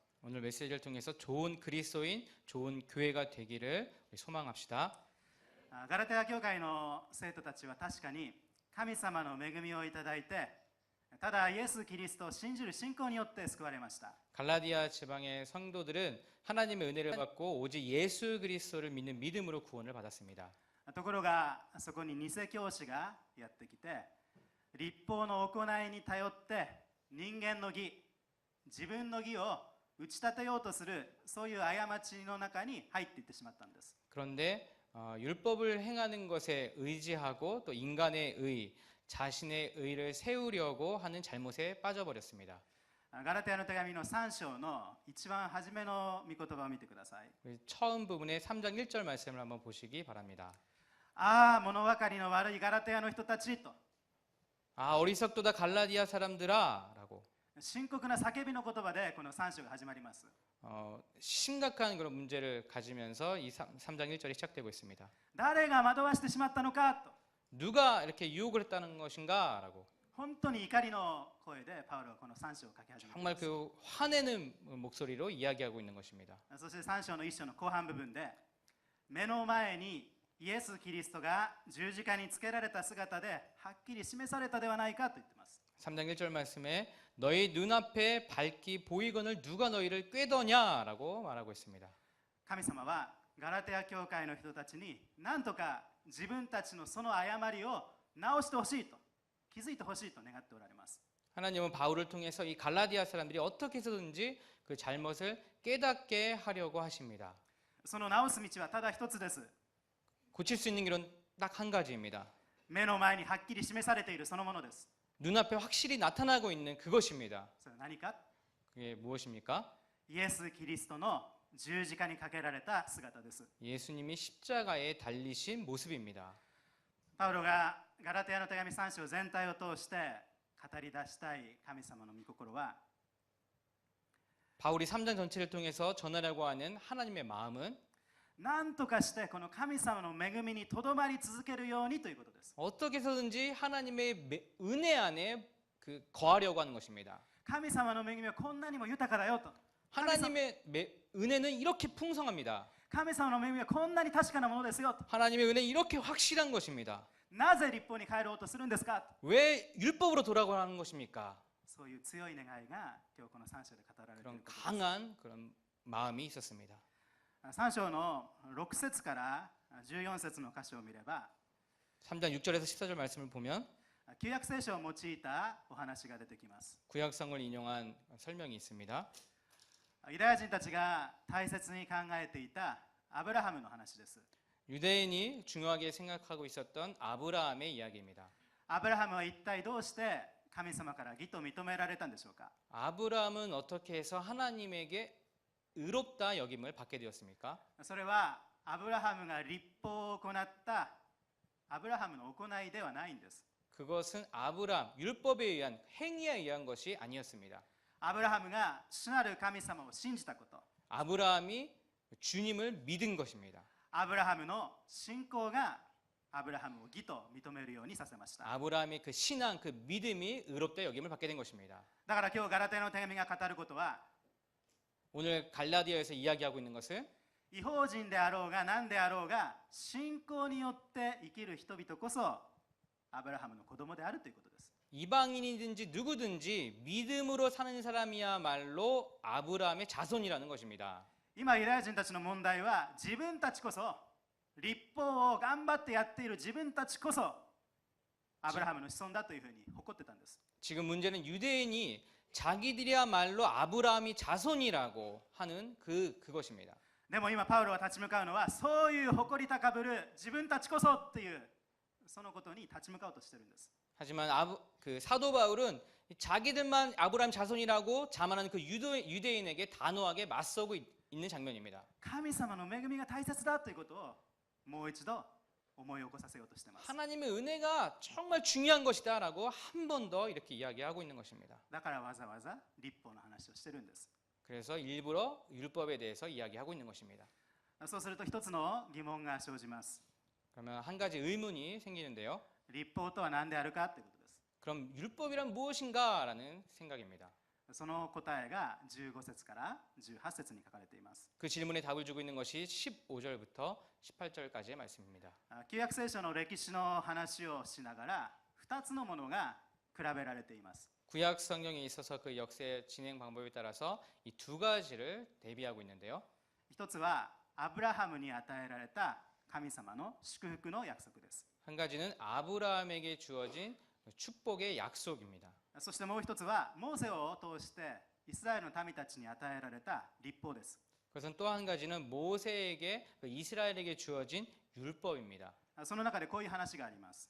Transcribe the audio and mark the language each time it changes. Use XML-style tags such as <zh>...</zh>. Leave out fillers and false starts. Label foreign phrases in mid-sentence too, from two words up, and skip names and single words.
<ko>오늘 메시지를 통해서 좋은 그리스도인, 좋은 교회가 되기를 소망합시다.</ko> <ja>ガラテヤ教会の生徒たちは確かに神様の恵みをいただいて、ただイエス・キリストを信じる信仰によって救われました。</ja> <ko>갈라디아 지방의 성도들은 하나님의 은혜를 받고 오직 예수 그리스도를 믿는 믿음으로 구원을 받았습니다.</ko> <ja>ところがそこに偽教師がやってきて、律法の行いに頼って人間の義、自分の義を打ち立てようとする、そういう過ちの中に入っていってしまったんです。</ja> <ko>그런데 율법을 행하는 것에 의지하고 또 인간의 의, 자신의 의를 세우려고 하는 잘못에 빠져버렸습니다.</ko> <ja>ガラテヤの手紙の3章の一番初めの御言葉を見てください。</ja> <ko>처음 부분의 3장 1절 말씀을 한번 보시기 바랍니다.</ko> <ja>ああ、物分かりの悪いガラテヤの人たちと。</ja> <ko>어리석도다 갈라디아 사람들아 라고</ko> <ja>深刻な叫びの言葉でこの3章が始まります。</ja> <ko>심각한 그런 문제를 가지면서 이 3장 1절이 시작되고 있습니다.</ko> <ja>誰が惑わしてしまったのかと。</ja> <ko>누가 이렇게 유혹을 했다는 것인가 라고</ko> <ja>本当に怒りの声でパウロはこの3章を書き始めていま</ja> <ko>정말</ko> <ja>す。</ja> <ko>그 화내는 목소리로 이야기하고 있는 것입니다.</ko> <ja>そして3章の1章の後半部分で、目の前にイエス・キリストが十字架につけられた姿ではっきり示されたではないかと言っています。</ja> <ko>3장 1절 말씀에 너희 눈앞에 밝기 보이거늘 누가 너희를 꾀더냐라고 말하고 있습니다.</ko> <ja>神様はガラテヤ教会の人たちに何とか自分たちのその誤りを直してほしいと、気づいてほしいと願っておられます。</ja> <ko>하나님은 바울을 통해서 이 갈라디아 사람들이 어떻게 해서든지 그 잘못을 깨닫게 하려고 하십니다.</ko> <ja>その直す道はただ一つです。</ja> <ko>고칠 수 있는 길은 딱 한 가지입니다.</ko> <ja>目の前にはっきり示されているそのものです。</ja> <ko>눈앞에 확실히 나타나고 있는 그것입니다.</ko> <ja>それは何か？</ja> <ko>그게 무엇입니까?</ko> <ja>イエス・キリストの十字架にかけられた姿です。</ja> <ko>예수님이 십자가에 달리신 모습입니다.</ko> <ja>パウロがガラテヤの手紙3章全体を通して語り出したい神様の御心は、</ja> <ko>바울이 3장 전체를 통해서 전하려고 하는 하나님의 마음은</ko> <ja>なんとかしてこの神様の恵みにとどまり続けるようにということです。</ja> <ko>어떻게 해서든지 하나님의 은혜 안에 거하려고 하는 것입니다.</ko> <ja>神様の恵みはこんなにも豊かだよと。</ja> <ko>하나님의 은혜는 이렇게 풍성합니다.</ko> <ja>神様の恵みはこんなに確かなものですよと。</ja> <ko>하나님의 은혜는 이렇게 확실한 것입니다.</ko> <ja>なぜ立法に帰ろうとするんですか。</ja> <ko>왜 율법으로 돌아가는 것입니까?</ko> <ja>そういう強い願いが今日この3章で語られている</ja> <ko>그런</ko> <ja>ことです。</ja> <ko>강한 그런 마음이 있었습니다.</ko> <ja>3 章の6節から14節の箇所を見れば</ja> <ko>3장 6절에서 14절 말씀을 보면</ko> <ja>旧約聖書を用いたお話が出てきます。</ja> <ko>구약성을 인용한 설명이 있습니다.</ko> <ja>ユダヤ人たちが大切に考えていたアブラハムの話です。</ja> <ko>유대인이 중요하게 생각하고 있었던 아브라함의 이야기입니다.</ko> <ja>アブラハムは一体どうして神様から義と認められたんでしょうか。</ja> <ko>아브라함은 어떻게 해서 하나님에게 의롭다 여김을 받게 되었습니까?</ko> <ja>それはアブラハムが立法を行ったアブラハムの行いではないんです。</ja> <ko>그것은 아브라함 율법에 의한 행위에 의한 것이 아니었습니다.</ko> <ja>アブラハムが主なる神様を信じたこと、</ja> <ko>아브라함이 주님을 믿은 것입니다.</ko> <ja>アブラハムの信仰がアブラハムを義と認めるようにさせました。</ja> <ko>아브라함의 그 신앙, 그 믿음이 의롭다 여김을 받게 된 것입니다.</ko> <ja>だから今日ガラテヤの手紙が語ることは</ja> <ko>오늘 갈라디아에서 이야기하고 있는 것은</ko> <ja>異邦人であろうが何であろうが信仰によって生きる人々こそアブラハムの子供であるということです。</ja> <ko>이방인이든지 누구든지 믿음으로 사는 사람이야말로 아브라함의 자손이라는 것입니다.</ko> <ja>今ユダヤ人たちの問題は自分たちこそ立法を頑張ってやっている自分たちこそアブラハムの子孫だというふうに誇ってたんです。</ja> <ko>지금 문제는 유대인이 자기들이야말로 아브라함이 자손이라고 하는 그것입니다.</ko> <ja>でも今パウロが立ち向かうのはそういう誇り高ぶる自分たちこそっていうそのことに立ち向かおうとしてるんです。</ja> <ko>하지만 사도 바울은 자기들만 아브라함 자손이라고 자만하는 그 유대인에게 단호하게 맞서고 있는 장면입니다.</ko> <ja>神様の恵みが大切だということをもう一度思い起こさせようとしています。</ja> <ko>하나님의 은혜가 정말 중요한 것이다라고 한 번 더 이렇게 이야기하고 있는 것입니다.</ko> <ja>だからわざわざ立法の話をしてるんです。</ja> <ko>그래서 일부러 율법에 대해서 이야기하고 있는 것입니다.</ko> <ja>そうすると一つの疑問が生じます。</ja> <ko>그러면 한 가지 의문이 생기는데요.</ko> <ja>立法とは何であるかということです。</ja> <ko>그럼 율법이란 무엇인가라는 생각입니다.</ko> <ja>その答えが15節から18節に書かれています。</ja> <ko>그 질문에 답을 주고 있는 것이 15절부터 18절까지의 말씀입니다.</ko> <ja>旧約聖書の歴史の話をしながら2つのものが比べられています。</ja> <ko>구약 성경에 있어서 그 역사의 진행 방법에 따라서 이 두 가지를 대비하고 있는데요.</ko> <ja>一つはアブラハムに与えられた神様の祝福の約束です。</ja> <ko>한 가지는 아브라함에게 주어진 축복의 약속입니다.</ko> <ja>そしてもう一つはモーセを通してイスラエルの民たちに与えられた律法です。</ja> <ko>그것은 또 한 가지는 모세에게 이스라엘에게 주어진 율법입니다.</ko> <ja>その中でこういう話があります。</ja>